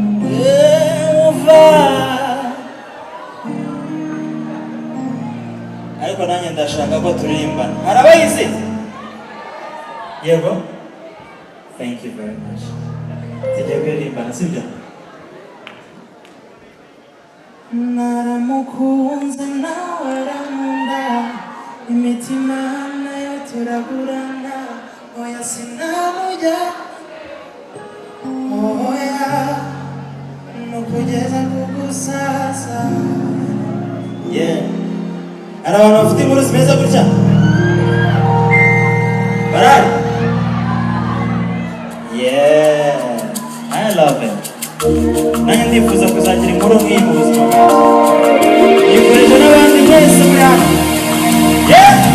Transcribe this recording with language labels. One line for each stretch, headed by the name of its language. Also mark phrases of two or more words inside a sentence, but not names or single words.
English: Yeah, umva.
Kinyarwanda: Ariko nanjye ndashaka ko turirimbana. Hari abayizi? Yego?
English: Thank you very much.
Kinyarwanda: Tujya kuririmbana, sibyo? Naramukunze nawe arankunda, imitima nayo turagurana, oya sinamujya, oya, ni ukugeza ku gusaza.
English: Yeah.
Kinyarwanda: Hari abantu bafite inkuru zimeze gutya? Barahari?
English: Yeah. I love it.
Kinyarwanda: Nanjye ndifuza kuzagira inkuru nk'iyi mu buzima bwanjye. Yifurije n'abandi mwese muri hano.
English: Yeah.